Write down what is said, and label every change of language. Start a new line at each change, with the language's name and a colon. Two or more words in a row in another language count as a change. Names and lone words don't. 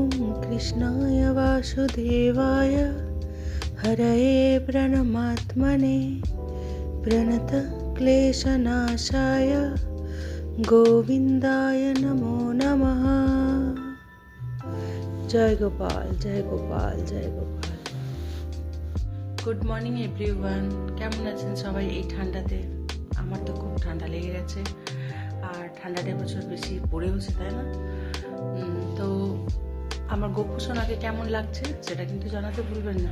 Sanskrit: कृष्णाय वासुदेवाय हरये प्रणमात्मने प्रणतक्लेशनाशाय गोविन्दाय नमो नमः। जय गोपाल जय गोपाल जय गोपाल।
English: Good morning everyone,
Bangla: কেমন আছেন সবাই এই ঠান্ডাতে? আমার তো খুব ঠান্ডা লেগে গেছে, আর ঠান্ডাটা বছর বেশি পড়েওছে, তাই না? তো আমার গপু সোনাকে কেমন লাগছে সেটা কিন্তু জানাতে ভুলবেন না।